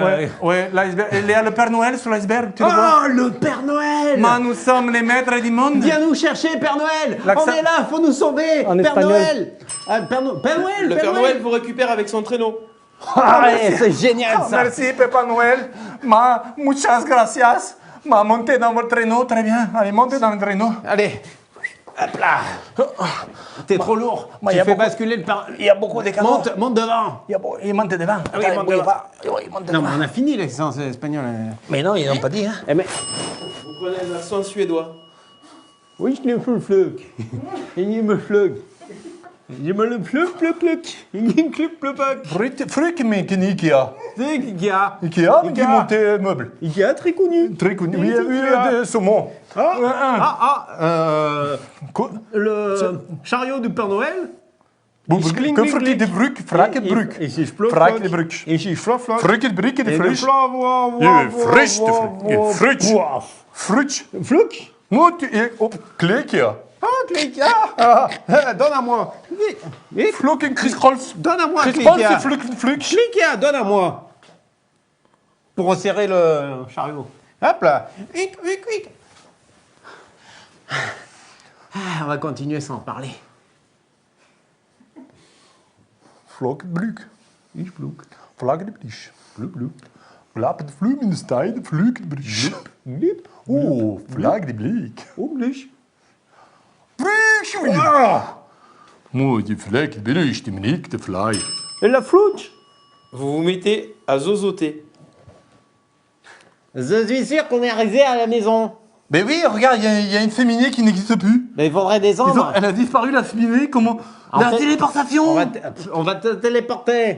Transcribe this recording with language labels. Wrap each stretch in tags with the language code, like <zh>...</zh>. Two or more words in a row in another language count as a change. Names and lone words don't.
<fr>Ouais, l'iceberg. Il y a le Père Noël sur l'iceberg, tu le vois? Oh, le Père Noël! Mais nous sommes les maîtres du monde. Viens nous chercher, Père Noël! L'accent- On est là, faut nous sauver! En Père espagnol. Noël! Ah, Père Noël! Le Père Noël vous récupère avec son traîneau. Ah, ouais, c'est génial ça! Merci, Papa Noël.</fr> <es>Muchas gracias.</es> <fr>Montez dans votre traîneau, très bien. Allez, montez dans le traîneau. Allez, hop là! T'es trop lourd. Mais Tu y a fais beaucoup- basculer le Père. Il y a beaucoup de cadeaux. Monte devant! Il monte devant. oui, Attends, monte bouge devant. pas. Oui, il monte Non, devant. mais on a fini l'excellence espagnole. Mais non, ils n'ont pas dit. Hein. Eh, mais. Vous prenez l'accent suédois. Oui, je l'ai fait le flug. Il me flug. Je me le flug, Il me cluc, Fruit mécanique Ikea. C'est Ikea. Ikea, qui montait meuble. Ikea, très connu. Très connu. Oui, Ikea. de saumon. Quoi? Le chariot du Père Noël. Que fruit de bruk, frak het bruk. Is is flok. Frak de bruk. Is is flok. Fruit het bruk, de frisch. Je Frisch de fruit. Fruit. Flok. Moet je op kleekje. Ah, Ikea. Donne à moi. Vite. Vlok en kriskrols. Donne à moi, Kriskrols, Ikea. c'est fluk, fluk. Ikea, donne à moi. Pour resserrer le chariot. Hop là. Hic, hic, hic. Ah, on va continuer sans parler. Vlok het bruk. Ich vlok. Vlak de blies. Bluk, bluk. Vlak het vloem in de stijl, vluk het bruk. Glip. Oh, vlak de blik. English. Mooi, die vlek de blik, die meneer de fly. Et la flûte. Vous vous mettez à zozoter. Je suis sûr qu'on est arrivé à la maison. Ben oui, regarde, il y a une féminine qui n'existe plus. Mais il faudrait descendre. Elle a disparu, la féminine, comment? En La fait, téléportation. On va te téléporter.</fr>